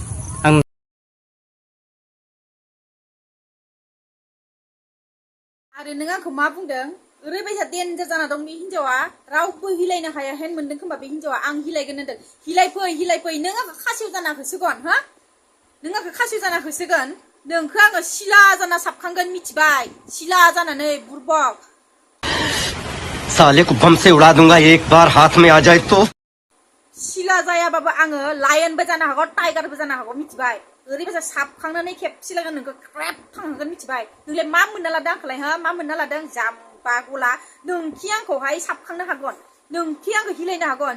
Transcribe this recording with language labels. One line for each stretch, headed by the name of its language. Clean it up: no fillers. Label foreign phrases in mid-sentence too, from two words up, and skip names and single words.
Bodo: आरो नों आंखौ मा बुंदों? ओरैबायसा डेन्जार जाना दं बे हिनजावा, रावबो हिलायनो हाया हेन मोनदों खोमा बे हिनजावा। आं हिलायगोन होनदों, हिलायफै नों आंखौ खासिव जाना होसोगोन। हा नों आंखौ खासिव जाना होसोगोन, नोंखौ आङो सिला जाना साबखांगोन, मिथिबाय? सिला जानानै बुरबक
Hindi: साले को बम से उड़ा दूंगा एक बार हाथ में आ जाए तो।
Bodo: सिला जायाबाबो आङो लायनबो जानो हागौ, टाइगारबो जानो हागौ, मिथिबाय? ओरैबायसा साबखांनानै खेबसे लागोन नोंखौ क्रेप थांहोगोन, मिथिबाय? नोंलाय मा मोनना लादों आंखौलाय? हा मा मोनना लादों? जाम्बा गला। नोंखि आंखौहाय साबखांनो हागोन, नोंखि आंखौ हिलायनो हागोन।